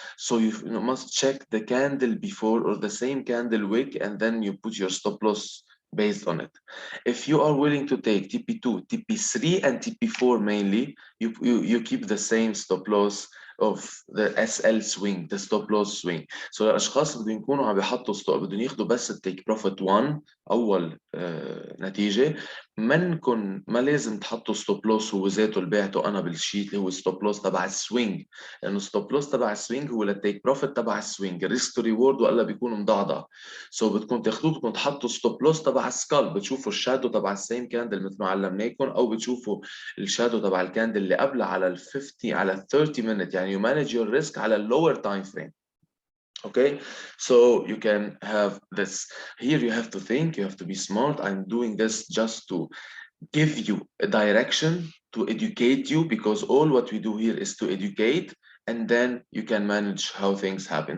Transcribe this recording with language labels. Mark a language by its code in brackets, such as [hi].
[en] So you must check the candle before or the same candle wick, and then you put your stop loss based on it. If you are willing to take TP2, TP3, and TP4 mainly, you keep the same stop loss of the SL swing, the stop loss swing. [ar] So الاشخاص بدهم يكونوا عم بيحطوا ستوب، بدهم ياخذوا بس التيك بروفيت 1 اول نتيجه. منكم ما لازم تحطوا ستوب لوس هو ذاته اللي بعته انا بالشيت اللي هو ستوب لوس تبع السوينج، لانه ستوب لوس تبع السوينج هو للتيك بروفيت تبع السوينج، الريسك تو ريورد ولا بيكونوا مضعضع. سو بدكم تاخذوه، بدكم تحطوا ستوب لوس تبع السكال، بتشوفوا الشادو تبع السيم كاندل مثل ما علمناكم، او بتشوفوا الشادو تبع الكاندل اللي قبلها على ال 50 على ال 30 minute. [en] you manage your risk على lower time frame. Okay, so you can have this. Here you have to think, you have to be smart. I'm doing this just to give you a direction, to educate you, because all what we do here is to educate, and then you can manage how things happen.